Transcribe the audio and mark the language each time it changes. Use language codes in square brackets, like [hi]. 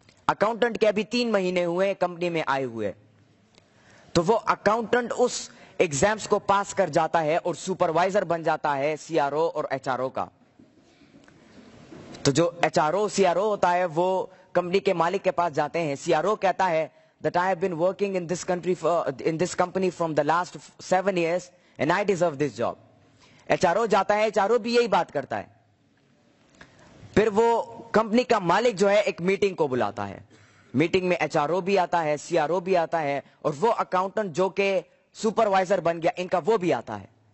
[hi] Accountant के अभी 3 महीने हुए कंपनी में आए हुए। तो वो अकाउंटेंट उस एग्जाम्स को पास कर जाता है और सुपरवाइजर बन जाता है सीआरओ और एचआरओ का। तो जो एचआरओ सीआरओ होता है वो कंपनी के मालिक के पास जाते हैं। सीआरओ कहता है [en] that I have been working in this company from the last 7 years and I deserve this job. [hi] एचआरओ जाता है, एचआरओ भी यही बात करता है। फिर वो कंपनी का मालिक जो है एक मीटिंग को बुलाता है। मीटिंग में एचआरओ भी आता है, सीआरओ भी आता है और वो अकाउंटेंट जो कि सुपरवाइजर बन गया इनका वो भी आता है।